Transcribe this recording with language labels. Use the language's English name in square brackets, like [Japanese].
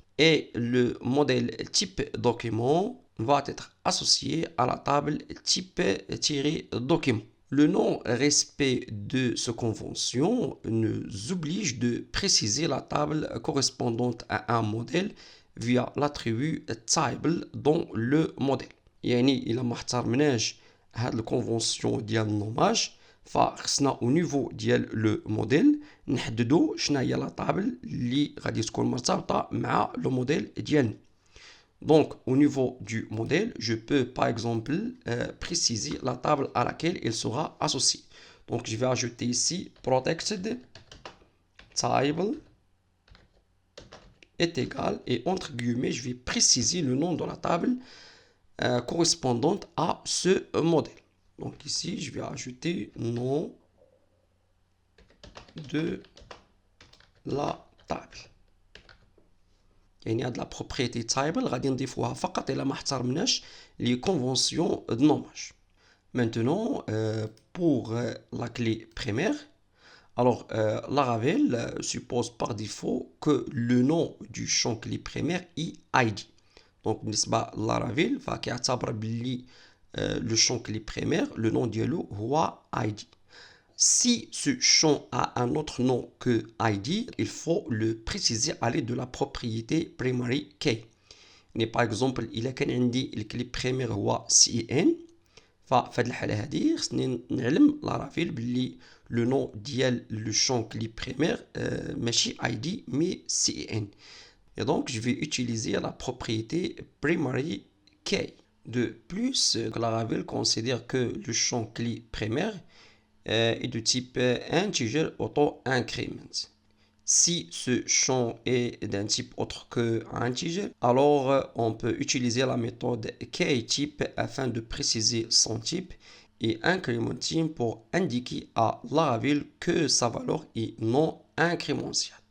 [French] Et le modèle type document va être associé à la table type-document. Le non-respect de cette convention nous oblige de préciser la table correspondante à un modèle via l'attribut table dans le modèle. [Arabic] يعني إلا ما احترمناش هاد الكونفونسيون ديال النوماج فخصنا او نيفو ديال لو موديل نحددو شنو هي لا طابل اللي غادي تكون مرتبطه مع لو موديل ديالنا. [French] Donc, au niveau du modèle, je peux par exemple préciser la table à laquelle il sera associé. Donc, je vais ajouter ici protected table est égal et entre guillemets, je vais préciser le nom de la table correspondante à ce modèle. Donc ici, je vais ajouter nom de la table. [Arabic] يعني هاد la propriété table غادي نضيفوها فقط إلا ما احترمناش [French] les conventions de nommage. Maintenant, pour la clé primaire, alors Laravel suppose par défaut que le nom du champ clé primaire est ID. Donc [Arabic] بالنسبة للارافيل فكيعتبر باللي [French] le champ clé primaire le nom ديالو هو ID. Si ce champ a un autre nom que ID, il faut le préciser à l'aide de la propriété primary key. Mais par exemple, [Arabic] إلا كان عندي الكلي primaire هو CN ففي هاد الحالة هادي خصني نعلم لارافيل باللي [French] le nom [Arabic] ديال [French] le champ clé primaire [Arabic] ماشي ID [French] mais CN. Et donc, je vais utiliser la propriété primary key. De plus, Laravel considère que le champ clé primaire est de type integer auto-increment. Si ce champ est d'un type autre que integer, alors on peut utiliser la méthode keyType afin de préciser son type et incrementing pour indiquer à Laravel que sa valeur est non incrémentielle.